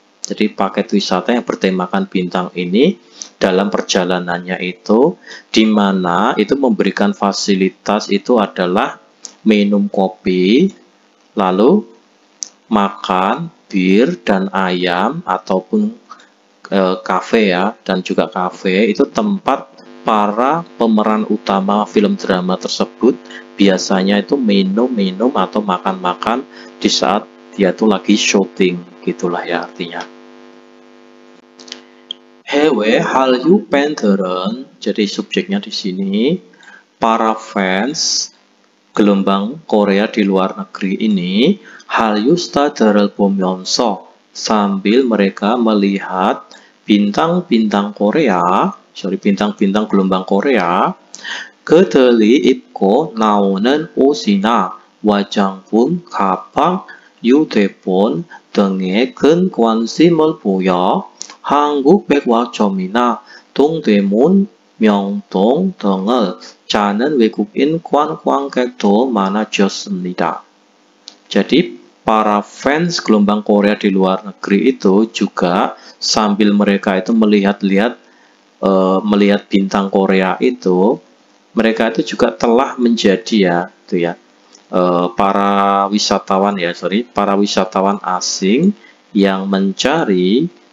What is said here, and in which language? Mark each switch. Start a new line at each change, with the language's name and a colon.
Indonesian: Jadi paket wisata yang bertemakan bintang ini dalam perjalanannya itu, di mana itu memberikan fasilitas itu adalah minum kopi, lalu makan bir dan ayam ataupun kafe ya, dan juga kafe itu tempat para pemeran utama film drama tersebut biasanya itu minum-minum atau makan-makan di saat dia tuh lagi syuting, gitulah ya artinya.
Korean: 해외 한류 팬들은,
Indonesian: jadi subjeknya di sini para fans gelombang Korea di luar negeri ini,
Korean: 한류 스타들을 보면서
Indonesian: sambil mereka melihat bintang-bintang Korea, bintang-bintang gelombang Korea,
Korean: 그들이 입고 나오는 옷이나 화장품, 가방, 휴대폰 등에 큰 관심을 보여 한국 백화점이나 동대문, 명동 등을 찾는 외국인 관광객도 많아졌습니다.
Indonesian: Jadi para fans gelombang Korea di luar negeri itu juga sambil mereka itu melihat-lihat melihat bintang Korea itu, mereka itu juga telah menjadi ya, itu ya, para wisatawan asing yang mencari